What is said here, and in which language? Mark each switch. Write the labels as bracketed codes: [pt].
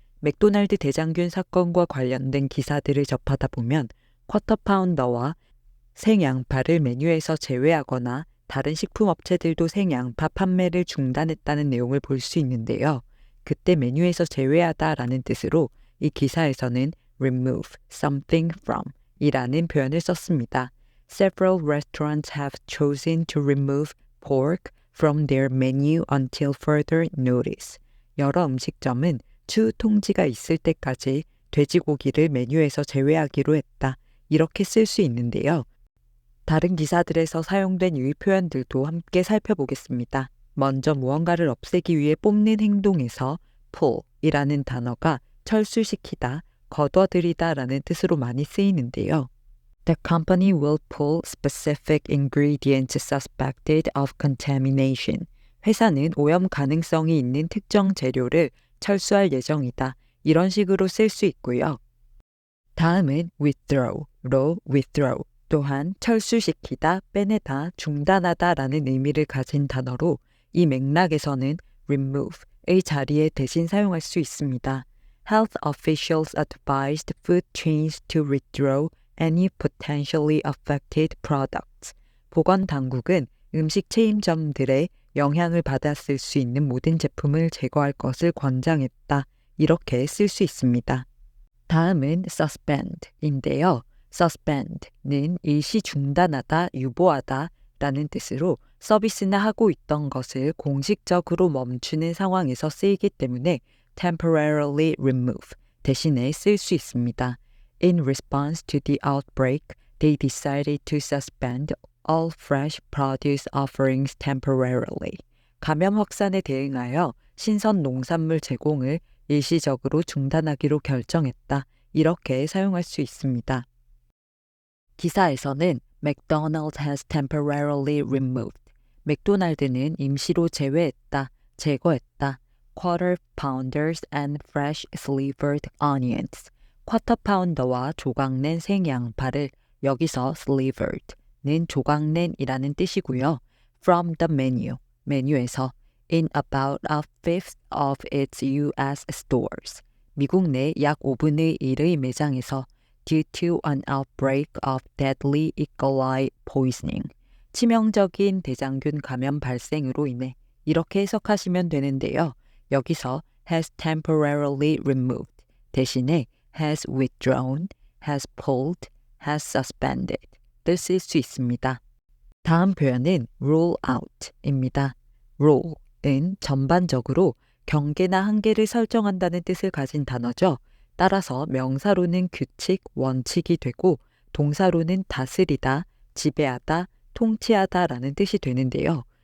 [ko] 맥도날드 대장균 사건과 관련된 기사들을 접하다 보면 쿼터 파운더와 생양파를 메뉴에서 제외하거나 다른 식품업체들도 생양파 판매를 중단했다는 내용을 볼 수 있는데요. 그때 메뉴에서 제외하다라는 뜻으로 이 기사에서는 [en] remove something from [ko] 이라는 표현을 썼습니다. [en] Several restaurants have chosen to remove pork from their menu until further notice. [ko] 여러 음식점은 추후 통지가 있을 때까지 돼지고기를 메뉴에서 제외하기로 했다. 이렇게 쓸 수 있는데요. 다른 기사들에서 사용된 유의 표현들도 함께 살펴보겠습니다. 먼저 무언가를 없애기 위해 뽑는 행동에서 pull이라는 단어가 철수시키다, 거둬들이다 라는 뜻으로 많이 쓰이는데요. [en] The company will pull specific ingredients suspected of contamination. [ko] 회사는 오염 가능성이 있는 특정 재료를 철수할 예정이다. 이런 식으로 쓸 수 있고요. 다음은 withdraw로 withdraw 또한 철수시키다, 빼내다, 중단하다 라는 의미를 가진 단어로 이 맥락에서는 remove의 자리에 대신 사용할 수 있습니다. [en] Health officials advised food chains to withdraw any potentially affected products. [ko] 보건당국은 음식 체인점들의 영향을 받았을 수 있는 모든 제품을 제거할 것을 권장했다. 이렇게 쓸 수 있습니다. 다음은 suspend인데요. suspend는 일시 중단하다, 유보하다 라는 뜻으로 서비스나 하고 있던 것을 공식적으로 멈추는 상황에서 쓰이기 때문에 [en] temporarily remove [ko] 대신에 쓸 수 있습니다. [en] In response to the outbreak, they decided to suspend all fresh produce offerings temporarily. [ko] 감염 확산에 대응하여 신선 농산물 제공을 일시적으로 중단하기로 결정했다. 이렇게 사용할 수 있습니다. 기사에서는 [en] McDonald's has temporarily removed. [ko] 맥도날드는 임시로 제외했다, 제거했다. [en] Quarter pounders and fresh slivered onions. [ko] 쿼터 파운더와 조각낸 생양파를 여기서 slivered는 조각낸이라는 뜻이고요. [en] From the menu, [ko] 메뉴에서 [en] in about a fifth of its U.S. stores. [ko] 미국 내 약 5분의 1의 매장에서 [en] due to an outbreak of deadly E. coli poisoning. [ko] 치명적인 대장균 감염 발생으로 인해 이렇게 해석하시면 되는데요. 여기서 [en] has temporarily removed [ko] 대신에 [en] has withdrawn, has pulled, has suspended [ko] 를 쓸 수 있습니다. 다음 표현은 rule out입니다. rule은 전반적으로 경계나 한계를 설정한다는 뜻을 가진 단어죠. 따라서 명사로는 규칙, 원칙이 되고 동사로는 다스리다, 지배하다, 통치하다 라는 뜻이 되는데요.